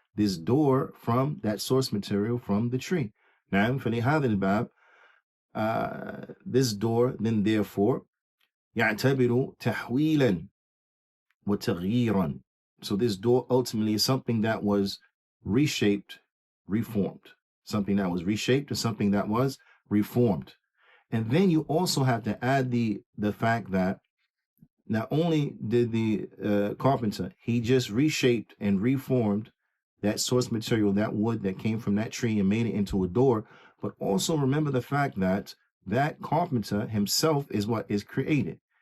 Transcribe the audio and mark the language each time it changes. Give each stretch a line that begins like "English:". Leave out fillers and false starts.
English: this door from that source material from the tree.
Arabic: نعم فلهذا الباب
English: this door then therefore
Arabic: يعتبر تحويلا وتغييرا.
English: So this door ultimately is something that was reshaped, reformed. Something that was reshaped to something that was reformed. And then you also have to add the fact that not only did the carpenter, he just reshaped and reformed that source material, that wood that came from that tree, and made it into a door, but also remember the fact that that carpenter himself is what is created.